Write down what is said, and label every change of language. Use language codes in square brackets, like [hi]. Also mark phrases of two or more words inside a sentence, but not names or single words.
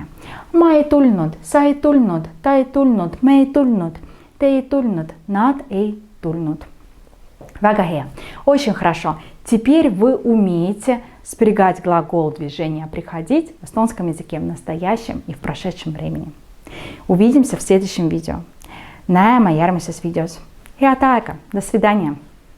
[et] Ma ei tulnud, sa ei tulnud, ta ei tulnud, me ei tulnud, te ei tulnud, nad ei tulnud. Väga hea. [ru] Очень хорошо. Теперь вы умеете спрягать глагол движения «приходить» в эстонском языке в настоящем и в прошедшем времени. Увидимся в следующем видео. [et] Näeme järgmises videos. Head aega! [ru] До свидания!